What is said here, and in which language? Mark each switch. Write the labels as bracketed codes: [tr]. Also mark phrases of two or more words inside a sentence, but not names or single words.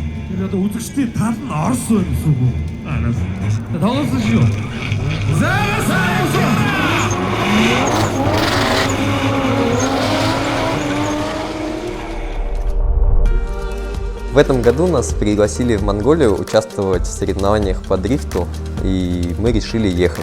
[mn] Тэгэхээр одоо үзэгчдийн тал нь Орос байна гэсэн үг. Араас. Тоглосон шүү. [ru] В этом году нас пригласили в Монголию участвовать в соревнованиях по дрифту, и мы решили ехать.